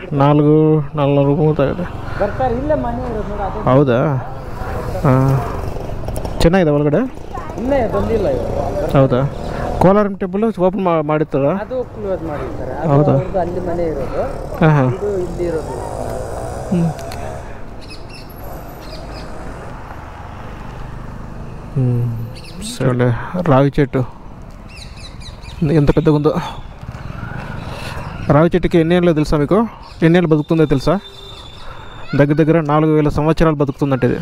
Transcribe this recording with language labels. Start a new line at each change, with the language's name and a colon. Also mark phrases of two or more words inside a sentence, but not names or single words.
Kannada: 4:30 ಬರ್ತಾರೆ. ಇಲ್ಲ ಮನೆ ಇರೋದು ನೋಡಿ. ಹೌದಾ? ಚೆನ್ನಾಗಿದೆ ಒಳಗಡೆ? ಇನ್ನೇ ಬಂದಿಲ್ಲ. ಹೌದಾ? ಕೋಲಾರಂ
English: temple open
Kannada: ಮಾಡಿರ್ತಾರ? ಅದು ಕ್ಲೋಸ್ ಮಾಡಿರ್ತಾರೆ. ಹೌದಾ? ಅಲ್ಲಿ ಮನೆ ಇರೋದು. ಇದು ಇಲ್ಲಿ ಇರೋದು.
Telugu: సరే. రావి చెట్టు ఎంత పెద్దగా ఉందో. రావి చెట్టుకి ఎన్ని ఏళ్ళు తెలుసా మీకు? ఎన్ని ఏళ్ళు బతుకుతుందో తెలుసా? దగ్గర 4000 సంవత్సరాలు బతుకుతుందంటే ఇది.